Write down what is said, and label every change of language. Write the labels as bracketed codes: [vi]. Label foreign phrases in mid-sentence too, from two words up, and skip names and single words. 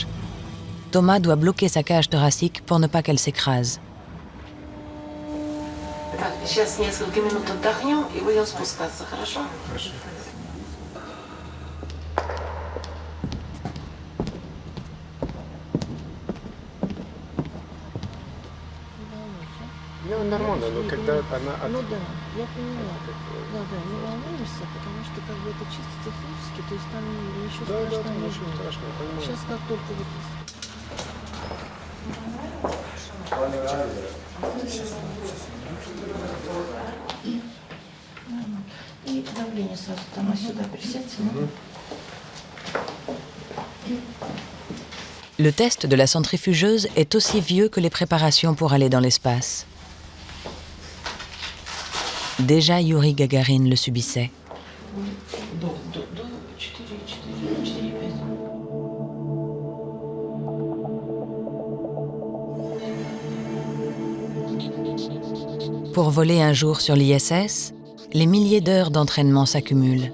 [fr] Thomas doit bloquer sa cage thoracique pour ne pas qu'elle s'écrase. [ru] Сейчас несколько минут отдохнем и будем спускаться, хорошо? Ну, нормально, но когда она... Ну да, я поняла. Да, не волнуешься, потому что как бы это чисто технически, то есть там ничего страшного не будет. Сейчас как только вот... И давление сразу там сюда присядьте. [fr] Le test de la centrifugeuse est aussi vieux que les préparations pour aller dans l'espace. Déjà Yuri Gagarin le subissait. Pour voler un jour sur l'ISS, les milliers d'heures d'entraînement s'accumulent.